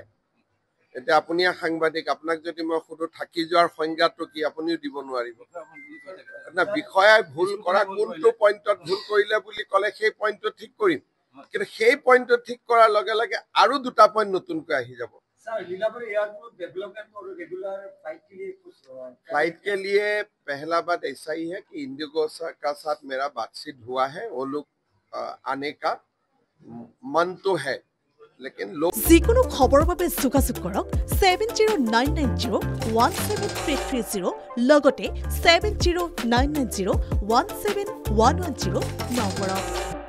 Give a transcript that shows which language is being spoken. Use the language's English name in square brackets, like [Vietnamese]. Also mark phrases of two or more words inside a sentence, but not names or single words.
[Assamese] এতিয়া আপুনি সাংবাদিক, আপোনাক যদি মই সুধো থাকি যোৱাৰ সংজ্ঞাটো কি, আপুনিও দিব নোৱাৰিব। না, বিষয়াই ভুল কৰা কোনটো পইণ্টত ভুল কৰিলে বুলি ক'লে সেই পইণ্টটো ঠিক কৰিম, কিন্তু সেই পইণ্টটো ঠিক কৰাৰ লগে লগে আৰু 2টা পইণ্ট নতুনকৈ আহি যাব। [Hindi] फ्लाइट के लिए पहला बात ऐसा ही है कि इंडिगो का साथ मेरा बातचीत हुआ है। वो लोग आने का मन तो है, लेकिन लोग [Assamese] যিকোনো খবৰৰ বাবে যোগাযোগ কৰক 7099017330 লগতে 7099017110 নম্বৰত।